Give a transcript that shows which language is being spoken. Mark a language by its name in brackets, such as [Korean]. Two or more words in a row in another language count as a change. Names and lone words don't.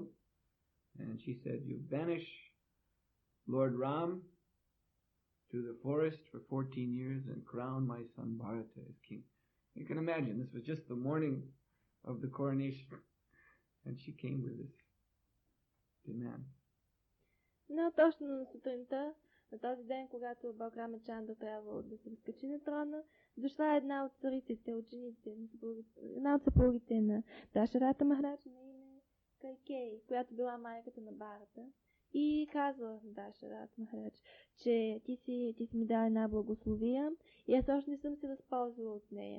[English] And she said, you banish Lord Ram to the forest for 14 years and crown my son Bharata as king. You can imagine, this was just the morning of the coronation. And she came with this demand. [Bulgarian] Но точно на сутринта, на този ден, когато Балкрама Чандра трябвало да се разкачи на трона, дошла една от цариците, учениците, една от съпругите на Дашарата Махараджа на име Кайкей, която била майката на Бхарата, и казва на Дашарата Махарадж, че ти си ми дал една благословия и аз още не съм се възползвала от нея.